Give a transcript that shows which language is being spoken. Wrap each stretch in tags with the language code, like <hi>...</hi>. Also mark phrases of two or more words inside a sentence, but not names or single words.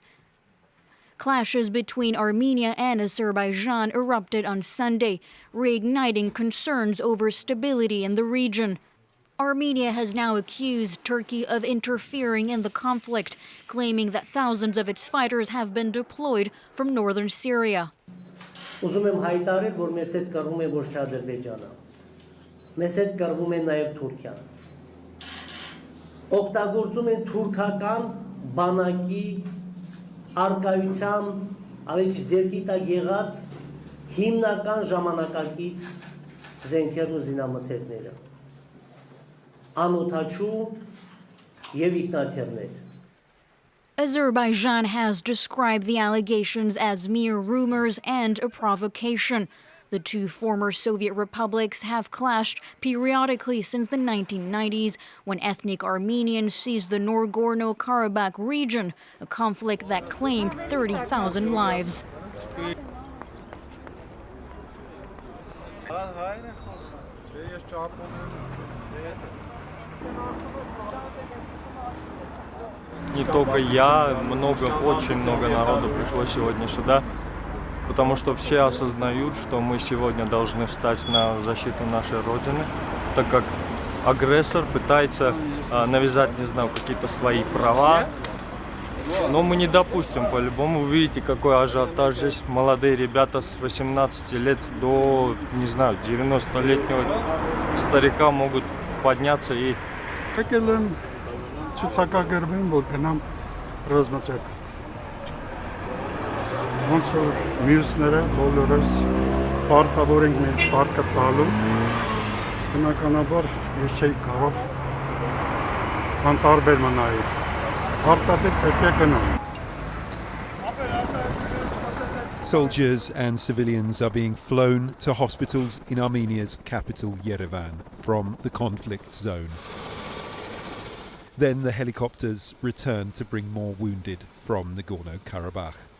<en>Clashes between Armenia and Azerbaijan erupted on Sunday, reigniting concerns over stability in the region. Armenia has now accused Turkey of interfering in the conflict, claiming that thousands of its fighters have been deployed from northern Syria.</en> <hy>Ուզում եմ հայտարարել, որ մեզ հետ կռվում է ոչ թե Ադրբեջանը, մեզ հետ կռվում է նաև Թուրքիան։ Օգտագործում են թուրքական բանակի արկայության ավելի ձեռքի տակ եղած հիմնական ժամանակակից զենքերն ու զինամթերքները, անօթաչու եւ ինքնաթիռներ։</hy> <en>Azerbaijan has described the allegations as mere rumors and a provocation. The two former Soviet republics have clashed periodically since the 1990s, when ethnic Armenians seized the Nagorno-Karabakh region, a conflict that claimed 30,000 lives.</en> <ru>Не только я, очень много народу пришло сегодня сюда, потому что все осознают, что мы сегодня должны встать на защиту нашей Родины, так как агрессор пытается навязать, не знаю, какие-то свои права, но мы не допустим по-любому. Вы видите, какой ажиотаж здесь. Молодые ребята с 18 лет до, не знаю, 90-летнего старика могут подняться и...</ru> <hy>Ցուցակագրվեն, որ գնամ ռազմաճակ։ Ոնց որ մյուսները բոլորս պարտավոր ենք մեր պարտքը տալու, բնականաբար ես չէի կարող անտարբեր մնալ։ Պարտադիր պետք է գնամ։</hy> <en>Soldiers and civilians are being flown to hospitals in Armenia's capital Yerevan from the conflict zone. Then the helicopters return to bring more wounded from Nagorno-Karabakh.</en>